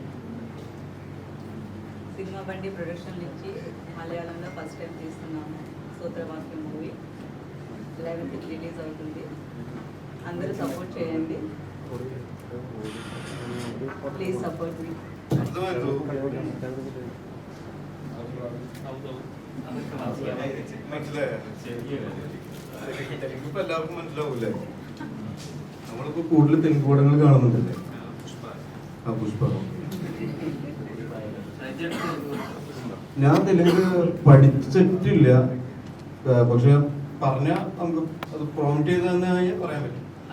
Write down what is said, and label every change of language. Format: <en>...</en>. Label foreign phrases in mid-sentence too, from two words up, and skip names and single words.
<te>సినిమా బండి ప్రొడక్షన్ నుంచి మలయాళంలో</te> <en>first time</en> <te>తీస్తున్నాము. సూత్రవాక్యం మూవీ 11th రిలీజ్ అవుతుంది. అందరూ సపోర్ట్ చేయండి.</te> <en>please support me.</en> <ml>ഇപ്പൊ എല്ലാവർക്കും മനസ്സിലാവൂല്ലേ? നമ്മളിപ്പോ കൂടുതൽ തെലുങ്ക് പടങ്ങൾ കാണുന്നുണ്ടല്ലേ. ആ പുഷ്പ. ഞാൻ തെലുങ്ക് പഠിച്ചിട്ടില്ല, പക്ഷെ പറഞ്ഞ നമുക്ക് അത് പ്രോംപ്റ്റ് ചെയ്ത് തന്നെ പറയാൻ പറ്റും.</ml>